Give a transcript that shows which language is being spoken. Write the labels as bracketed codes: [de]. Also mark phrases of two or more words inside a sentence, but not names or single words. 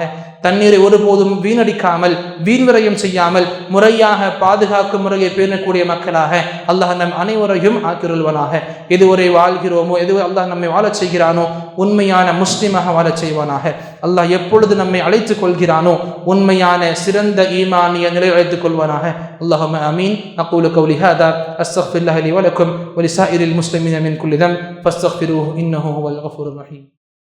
[ta] தண்ணீரை ஒருபோதும் வீணடிக்காமல் வீண்விரயம் செய்யாமல் முறையாக பாதுகாக்கும் முறையை பேணக்கூடிய மக்களாக அல்லாஹ் நம் அனைவரையும் ஆக்கிருள்வனாக. எதுவரை வாழ்கிறோமோ, எதுவரை அல்லாஹ் நம்மை வாழச் செய்கிறானோ உண்மையான முஸ்லிமாக வாழச் செய்வானாக. அல்லாஹ் எப்பொழுது நம்மை அழைத்துக் கொள்கிறானோ உண்மையான சிறந்த ஈமானிய நிலை அழைத்துக் கொள்வானாக. [ar] اللهم آمين. أقول قولي هذا أستغفر الله لي ولكم ولسائر المسلمين من كل ذنب فاستغفروه إنه هو الغفور الرحيم.